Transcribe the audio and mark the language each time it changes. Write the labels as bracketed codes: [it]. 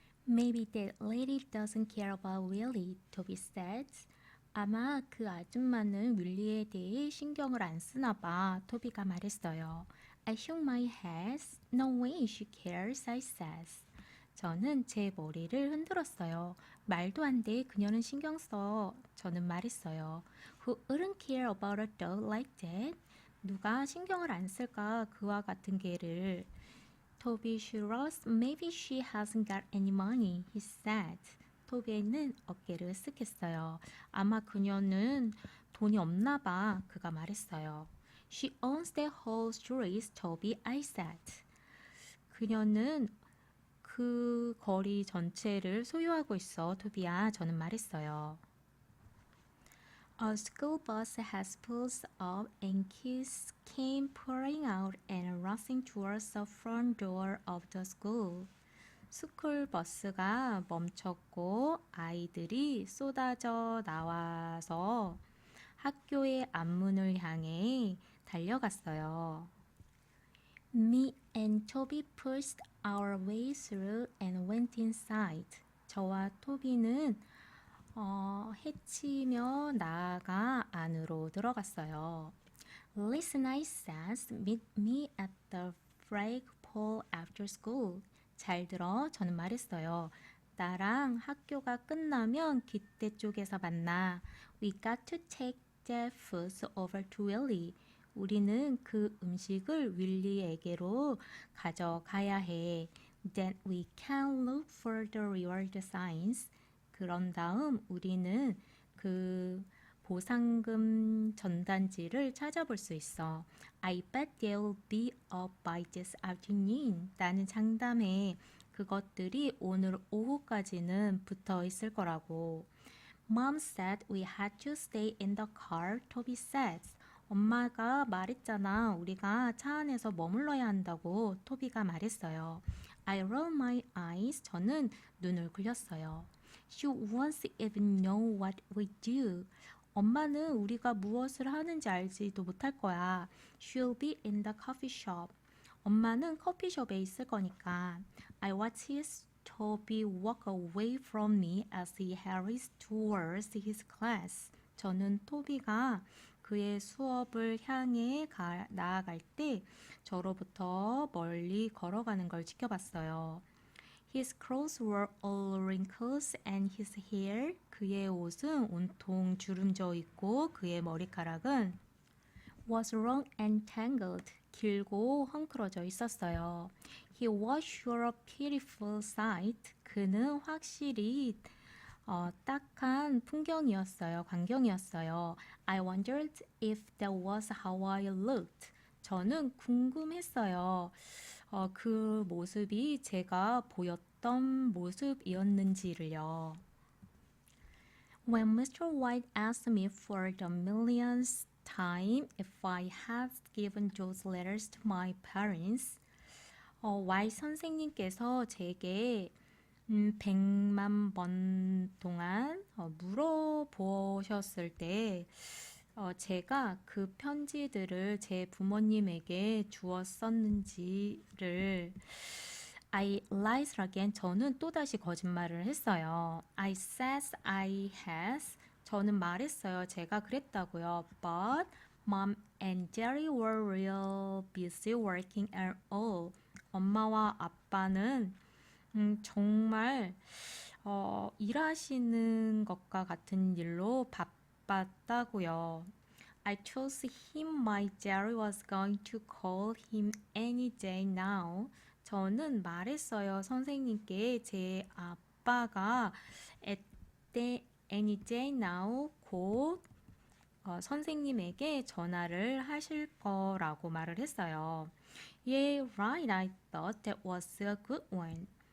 [en] Maybe that lady doesn't care about Willie, Toby said. [ko] 아마 그 아줌마는 윌리에 대해 신경을 안 쓰나 봐, 토비가 말했어요. [en] I shook my head. No way she cares, I said. [ko] 저는 제 머리를 흔들었어요. 말도 안 돼, 그녀는 신경 써. 저는 말했어요. [en] Who wouldn't care about a dog like that? [ko] 누가 신경을 안 쓸까, 그와 같은 개를. [en] 토비 shrugged. Maybe she hasn't got any money, he said. [ko] 토비는 어깨를 으쓱했어요. 아마 그녀는 돈이 없나 봐, 그가 말했어요. [en] She owns the whole street, Toby, I said. [ko] 그녀는 그 거리 전체를 소유하고 있어, 토비야, 저는 말했어요. [en] A school bus has pulled up and kids came pouring out and rushing towards the front door of the school. [ko] 스쿨 버스가 멈췄고 아이들이 쏟아져 나와서 학교의 앞문을 향해 달려갔어요. [en] Me and Toby pushed our way through and went inside. [ko] 저와 토비는 헤치며 나아가 안으로 들어갔어요. [en] Listen, I said, meet me at the flagpole after school. [ko] 잘 들어, 저는 말했어요. 나랑 학교가 끝나면 기대 쪽에서 만나. [en] We got to take that food over to Willie. [ko] 우리는 그 음식을 윌리에게로 가져가야 해. [en] Then we can look for the reward signs. [ko] 그런 다음 우리는 그 보상금 전단지를 찾아볼 수 있어. [en] I bet they'll be up by this afternoon. [ko] 나는 장담해. 그것들이 오늘 오후까지는 붙어 있을 거라고. [en] Mom said we had to stay in the car, Toby said. [ko] 엄마가 말했잖아. 우리가 차 안에서 머물러야 한다고 토비가 말했어요. [en] I rolled my eyes. [ko] 저는 눈을 굴렸어요. [en] She won't even know what we do. [ko] 엄마는 우리가 무엇을 하는지 알지도 못할 거야. [en] She'll be in the coffee shop. [ko] 엄마는 커피숍에 있을 거니까. [en] I watched his Toby walk away from me as he hurried towards his class. [ko] 저는 토비가 그의 수업을 향해 나아갈 때 저로부터 멀리 걸어가는 걸 지켜봤어요. [en] His clothes were all wrinkles and his hair, [ko] 그의 옷은 온통 주름져 있고 그의 머리카락은 [en] was long and tangled, [ko] 길고 헝클어져 있었어요. [en] He was sure a beautiful sight, [ko] 그는 확실히 딱한 풍경이었어요. 광경이었어요. [en] I wondered if that was how I looked. [ko] 저는 궁금했어요. 그 모습이 제가 보였던 모습이었는지를요. [en] When Mr. White asked me for the millionth time if I had given those letters to my parents, [ko] White 선생님께서 제게 100만 번 동안 물어보셨을 때 제가 그 편지들을 제 부모님에게 주었었는지를 [en] I lied again. [ko] 저는 또다시 거짓말을 했어요. [en] I said I had. [ko] 저는 말했어요. 제가 그랬다고요. [en] But Mom and Daddy were real busy working at all. [ko] 엄마와 아빠는 정말 일하시는 것과 같은 일로 바빴다고요. [en] I told him my daddy was going to call him any day now. [ko] 저는 말했어요. 선생님께 제 아빠가 [en] at any day now [ko] 곧 선생님에게 전화를 하실 거라고 말을 했어요. [en] Yeah, right. I thought that was a good one.